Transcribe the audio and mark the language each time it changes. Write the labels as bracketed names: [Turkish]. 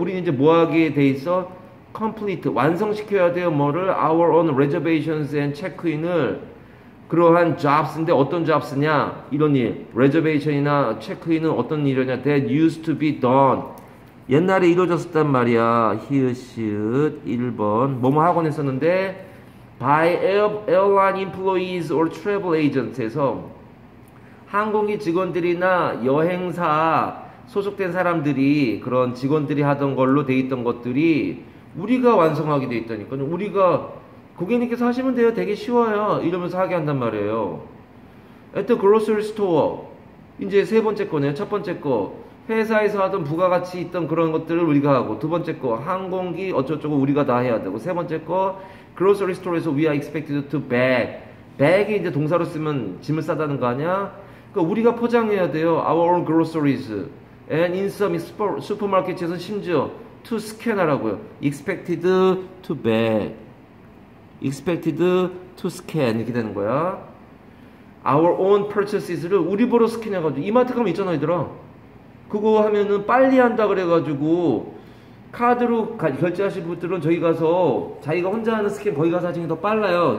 [Korean] 우리는 이제 뭐 하게 돼 있어? complete 완성시켜야 돼요. [English] 뭐를 our own reservations and check-in을 그러한 jobs인데 어떤 jobs냐? [Korean] 이런 일. reservation이나 check-in은 어떤 일이냐? [English] That used to be done. [Korean] 옛날에 이루어졌었단 말이야. 히읗 1번 뭐뭐 하곤 했었는데 [English] by airline employees or travel agents [Korean] 에서 항공기 직원들이나 여행사 소속된 사람들이 그런 직원들이 하던 걸로 돼 있던 것들이 우리가 완성하게 돼 있다니까요. 우리가 고객님께서 하시면 돼요. 되게 쉬워요. 이러면서 하게 한단 말이에요. [English] At the grocery store. [Korean] 이제 세 번째 거네요. 첫 번째 거. 회사에서 하던 부가가치 있던 그런 것들을 우리가 하고 두 번째 거 항공기 어쩌고저쩌고 우리가 다 해야 되고 세 번째 거 grocery store에서 [English] we are expected to bag. [Korean] bag이 이제 동사로 쓰면 짐을 싸다는 거 아니야? 그러니까 우리가 포장해야 돼요. [English] Our own groceries. And in some supermarket에서는 심지어 to scan 하라고요. expected to bag. expected to scan [Korean] 이렇게 되는 거야. [English] Our own purchases [Korean] 를 우리 보러 스캔해가지고 이마트 가면 있잖아 얘들아. 그거 하면은 빨리 한다 그래가지고 카드로 결제하실 분들은 저기 가서 자기가 혼자 하는 스캔 거기 가서 하시는 게 더 빨라요.